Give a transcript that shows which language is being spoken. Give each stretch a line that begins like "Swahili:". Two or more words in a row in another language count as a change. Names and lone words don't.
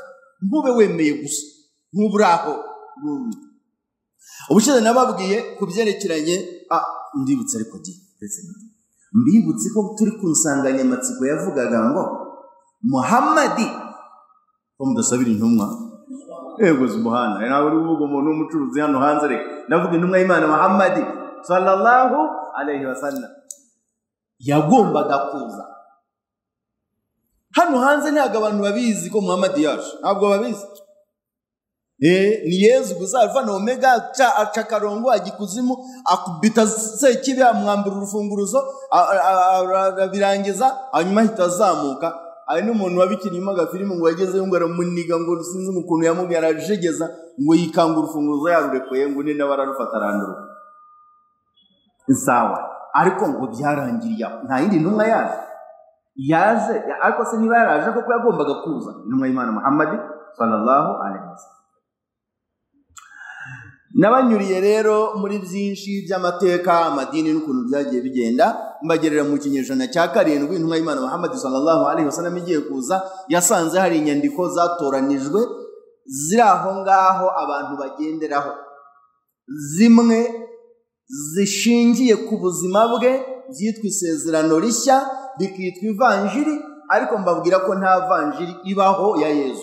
Kinyarwanda: Ntube wemeye gusa, ntuburaho. Ubushize nababwiye ku byerekeranye, ndibutse ariko mbibutse ko turi ku nsanganyamatsiko yavugaga ngo Muhamadi ko mudasabira intumwa. Yego subhana, nawe uri uvuga umuntu w'umucuruzi hano hanze, reka ndavuga intumwa y'Imana Muhamadi
Arabic: صلى الله عليه وسلم
Kinyarwanda: yagombaga kuza hano hanze. Ntabwo abantu babizi ko Muhamadi yaje, ntabwo babizi. Ni Yesu gusa Alfa na Omega, aca karongo agikuzimu, akubita sekibi, amwambura urufunguruzo, birangiza hanyuma hitazamuka ari n'umuntu wabikinyuma agafilime ngo yagezeyo ngo aramuniga ngo sinzi ukuntu yamubwiye arajegeza ngo yikanga urufunguzo yarurekuye ngo undi nawe ararufata aranduruka sawa ariko ngo byarangiriye nta yindi ntumwa yaje ariko se niba yaraje koko yagombaga kuza intumwa y'Imana Muhamad
Arabic: صلى الله عليه وسلم.
Kinyarwanda: Nabanyuriye rero muri byinshi by'amateka amadini n'ukuntu byagiye bigenda mbagerera mu kinyejana cya 7 intumwa y'Imana Muhamad
Arabic: صلى الله عليه وسلم
Kinyarwanda: igiye kuza yasanze hari inyandiko zatoranijwe ziri aho ngaho abantu bagenderaho, zimwe zishingiye ku buzima bwe byitwa isezerano rishya bikitwa ivanjiri, ariko mbabwira ko nta vanjiri ibaho ya Yesu.